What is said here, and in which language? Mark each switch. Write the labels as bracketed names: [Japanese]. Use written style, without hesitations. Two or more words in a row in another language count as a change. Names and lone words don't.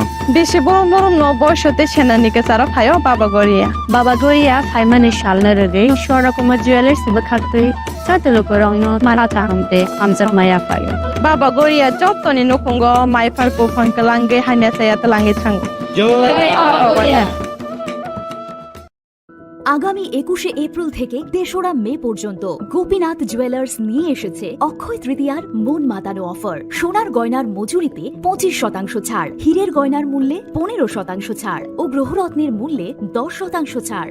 [Kok Borok] Beshi borom borom no boyshote senanike sara phayo Baba Goria. Baba Goria phaimane shalna rege shora kuma jewelers bakhatoi sate lukurogno marata hamte amsa maya phayo. Baba Goria jottoni nukungo mai farko fankalange hanya saya telangi thango. [Bangla] আগামী 21শে এপ্রিল থেকে ৩রা মে পর্যন্ত গোপীনাথ জুয়েলার্স নিয়ে এসেছে অক্ষয় তৃতীয়ার মন মাতানো অফার। সোনার গয়নার মজুরিতে 25% ছাড়, হীরের গয়নার মূল্যে 15% ছাড় ও গ্রহরত্নের মূল্যে 10% ছাড়।